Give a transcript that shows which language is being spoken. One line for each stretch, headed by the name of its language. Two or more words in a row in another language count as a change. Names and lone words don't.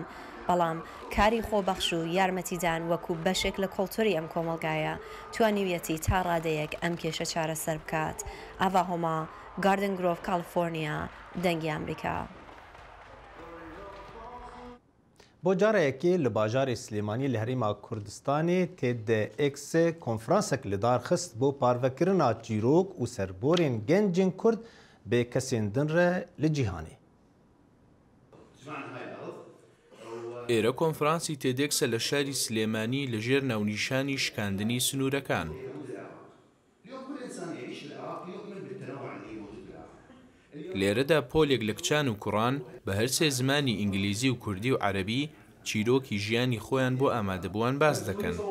Central Kurdish: بەڵام کاری خۆبەخش و یارمەتیدان وەکو بەشێک لە کۆڵتوری ئەم کۆمەڵگایە توانیویەتی تا ڕادەیەک ئەم کێشە چارەسەر بکات. ئاوا هۆما، گاردن گرۆڤ، کالیفۆرنیا، دەنگی ئەمریکا.
Kurdish: بۆ جارەیەکێ لە باژارێ سلێمانی لە هەرێما کوردستانê TEDx konferansek li dar xist بۆ parvekirina çîrok û serborên gencên Kurd bê kesên din re li cîhanê.
Central Kurdish: ئێرە کۆنفرانسی تێدێکسە لە شاری سلێمانی لەژێر ناونیشانی شکاندنی سنوورەکان. لێرەدا پۆلێک لە کچان و کوڕان بە هەرسێ زمانی ئینگلیزی و کوردی و عەرەبی چیرۆکی ژیانی خۆیان بۆ ئامادەبووان باس دەکەن.